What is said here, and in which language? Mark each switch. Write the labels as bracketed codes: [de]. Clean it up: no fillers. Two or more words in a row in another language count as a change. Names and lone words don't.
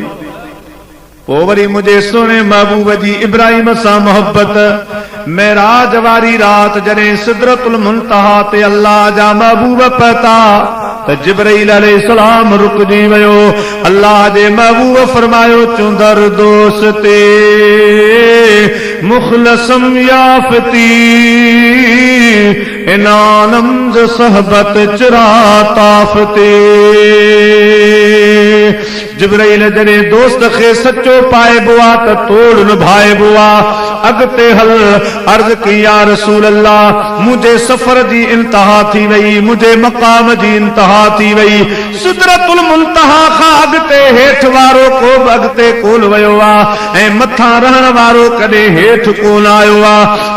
[sd] पोइ वरी मुंहिंजे सुहिणे महबूब जी इब्राहिम सां मोहब्बत। मेराज वारी रात जॾहिं सिदरतुल मुंतहा ते अल्लाह जा महबूब पहुता त जिब्राईल अलैहिस्सलाम रुकजी वियो। अल्लाह जे महबूब फरमायो [fa] چون در دوستِ مخلصم یافتی عنانم ز صحبت چرا تافتی. [sd] जिब्राईल जॾहिं दोस्त खे सचो पाइबो आहे त तोड़ निभाइबो आहे। अॻिते हल अर्ज़ की [ar] يا رسول الله [sd] मुंहिंजे सफ़र जी इंतहा थी वई, मुंहिंजे मक़ाम जी इंतहा थी वई। सिदरतुल मुंतहा खां अॻिते हेठि वारो को बि अॻिते कोन वियो आहे ऐं मथां रहण वारो कॾहिं हेठि कोन आयो आहे।